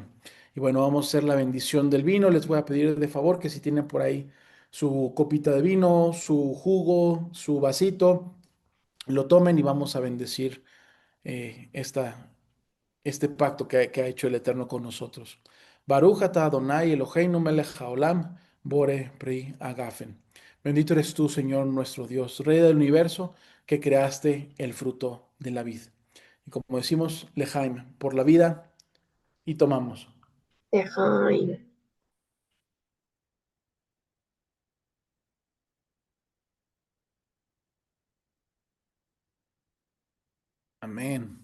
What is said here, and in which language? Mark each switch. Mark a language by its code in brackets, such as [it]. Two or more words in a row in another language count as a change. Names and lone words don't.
[es] Y bueno, vamos a hacer la bendición del vino. Les voy a pedir de favor que si tienen por ahí su copita de vino, su jugo, su vasito, lo tomen y vamos a bendecir este pacto que ha hecho el Eterno con nosotros. [he] ברוך אתה אדוני אלוהינו מלך העולם בורא פרי הגפן. [es] Bendito eres tú, Señor nuestro Dios, Rey del universo, que creaste el fruto de la vid. Y como decimos, lejaim, por la vida, y tomamos. [he] Dejaim. [es] Amén.